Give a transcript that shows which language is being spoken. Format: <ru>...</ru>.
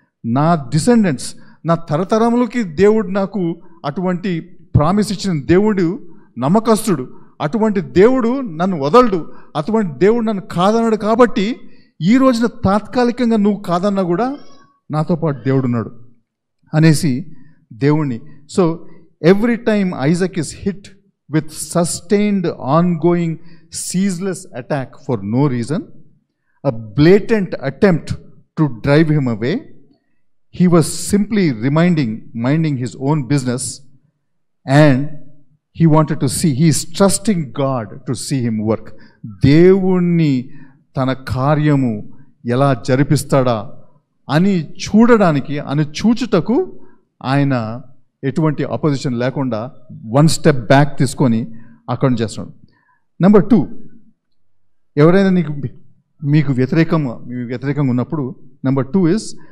<te>నా డిసెండెంట్స్, నా తరతరములకి దేవుడు నాకు అటువంటి ప్రామిస్ ఇచ్చిన దేవుడు నమ్మకస్తుడు. అటువంటి దేవుడు నన్ను వదలడు, అటువంటి దేవుడు నన్ను కాదన్నాడు. కాబట్టి ఈ రోజున తాత్కాలికంగా నువ్వు కాదన్నా కూడా నాతో పాటు దేవుడు ఉన్నాడు అనేసి దేవుణ్ణి.</te> <en>So every time Isaac is hit with sustained ongoing ceaseless attack for no reason, a blatant attempt to drive him away, he was simply minding his own business, and he wanted to see, he is trusting God to see him work.</en> <te>దేవుణ్ణి తన కార్యము ఎలా జరిపిస్తాడా అని చూడడానికి, అని చూచుటకు ఆయన ఎటువంటి అపోజిషన్ లేకుండా 1 స్టెప్ బ్యాక్ తీసుకొని అక్కడ చేస్తున్నాడు. నెంబర్ 2, ఎవరైనా మీకు వ్యతిరేకంగా ఉన్నప్పుడు నెంబర్ 2 ఇస్</te>